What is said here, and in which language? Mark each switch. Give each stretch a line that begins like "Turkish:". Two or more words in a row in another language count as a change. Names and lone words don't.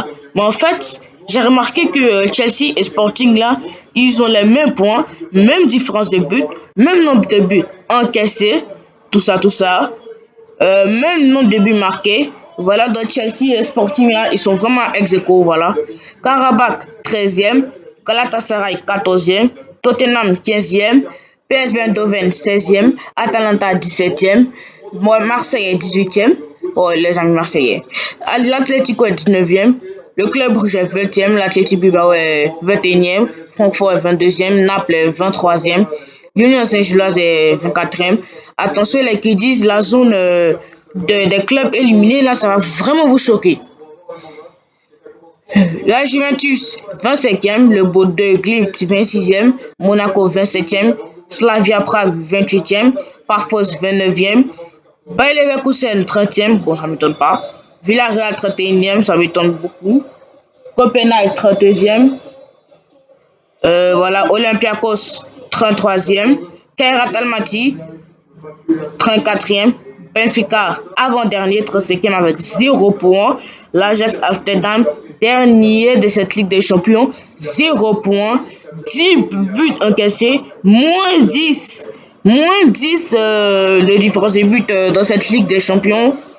French: Mais en fait, j'ai remarqué que Chelsea et Sporting, là, ils ont les mêmes points, même différence de but, même nombre de buts encaissés, tout ça. Même nombre de buts marqués. Voilà, donc Chelsea et Sporting, là, ils sont vraiment ex aequo, voilà. Karabakh, 13e. Galatasaray, 14e. Tottenham, 15e. PSV Eindhoven, 16e. Atalanta, 17e. Marseille, 18e. Oh, les amis marseillais. L'Atlético est 19e. Le club rouge est 20e. L'Athletic Bilbao est 21e. Francfort est 22e. Naples est 23e. L'Union Saint-Gilloise est 24e. Attention, les qui disent la zone des clubs éliminés, là, ça va vraiment vous choquer. La Juventus, 25e. Le Bordeaux Glimt, 26e. Monaco, 27e. Slavia Prague, 28e. Parfos, 29e. Bayer Leverkusen, 30e. Bon, ça ne m'étonne pas. Villarreal, 31e. Ça m'étonne beaucoup. Copenhague, 32e. Voilà, Olympiakos, 33e. Kairat Almaty, 34e. Benfica, avant-dernier, 35e avec 0 points. L'Ajax Amsterdam, dernier de cette Ligue des Champions, 0 points. 10 buts encaissés, moins 10. Moins 10 de différence de buts dans cette Ligue des Champions.